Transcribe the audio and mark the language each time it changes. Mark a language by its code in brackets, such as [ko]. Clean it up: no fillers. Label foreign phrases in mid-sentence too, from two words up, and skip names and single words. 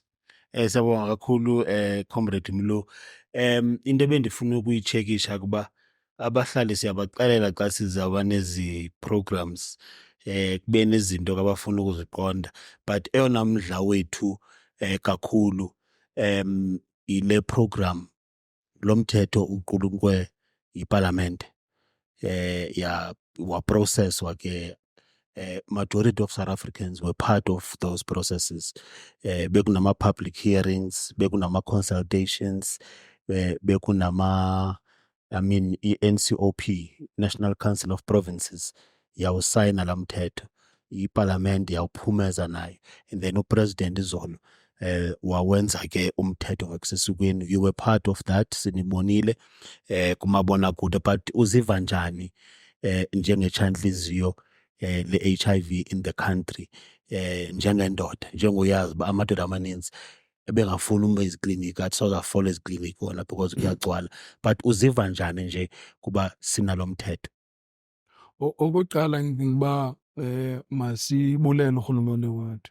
[xh] Siyabonga kakhulu comrade Mlu. Into ebendifuna ukuyitshekisha kuba abahlali siyabaxelela xa sizawuba nezi programs, kube nezinto abafuna ukuziqonda, but eyona mdla wethu kakhulu yile program, lo mthetho uqulunqwe yipalamente, waprocesswa ke. [en] Majority of South Africans were part of those processes. [xh] Bekunama- [en] public hearings, [xh] bekunama-consultations, i-NCOP, National Council of Provinces, yawusayina la mthetho, ipalamente yawuphumeza nayo, [en] and then [xh] upresident izolo wawenza ke umthetho ngakusesikweni. [en] You were part of that, [xh] sinibonile kumabonakude. But uziva njani njengetshantliziyo le-HIV [en] in the country, [xh] njengendoda, njengoyazi uba amadoda amaninzi ebengafuni uma ezikliniki, athi sawuzafola ezikliniki wona because kuyagcwala. But uziva njani nje kuba sinalo mthetho? Okokuqala, ndicinga uba masibulele urhulumente wethu.